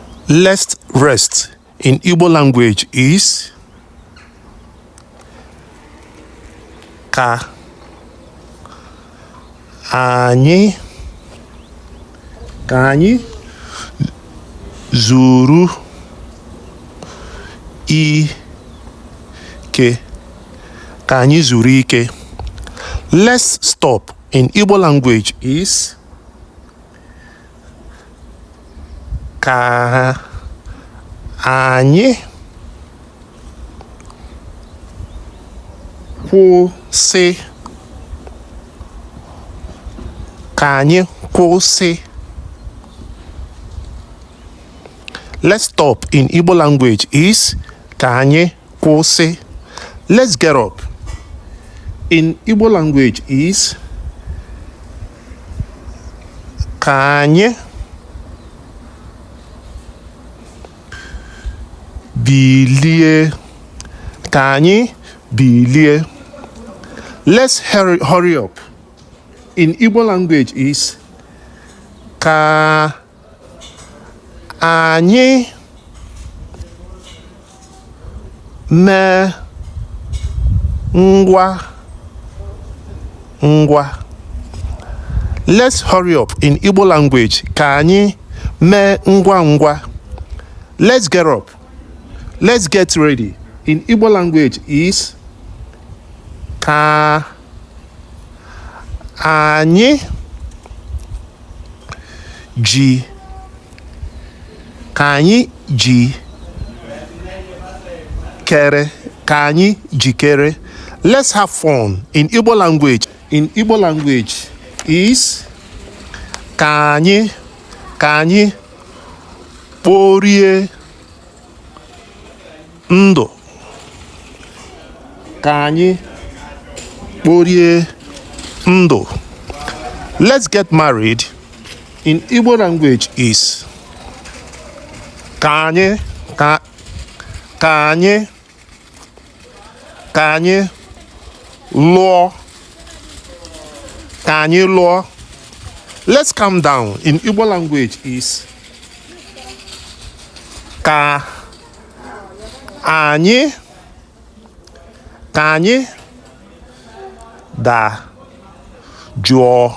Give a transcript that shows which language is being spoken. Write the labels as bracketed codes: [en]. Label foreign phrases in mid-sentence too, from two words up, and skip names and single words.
[en] Let's rest in Igbo language is [ig] ka anyị zuru ike. Ka anyị zuru ike. [en] Let's stop in Igbo language is [ig] ka anyị kwụsị. Ka anyị kwụsị. [en] Let's stop in Igbo language is [ig] ka anyị kwụsị. [en] Let's get up in Igbo language is [ig] ka anyị bilie. Ka anyị bilie. [en] Let's hurry up in Igbo language is [ig] ka anyị mee ngwa. [en] Let's hurry up in Igbo language. [ig] Ka anyị mee ngwa. [en] Let's get up. Let's get ready in Igbo language is [ig] ka anyị jikere. [en] Let's have fun in Igbo language. In Igbo language is [ig] ka anyị kporie ndụ. Ka anyị kporie ndụ. [en] Let's get married in Igbo language is [ig] ka anyị lụọ. Ka anyị lụọ. [en] Let's calm down in Igbo language is [ig] ka anyị dajụọ.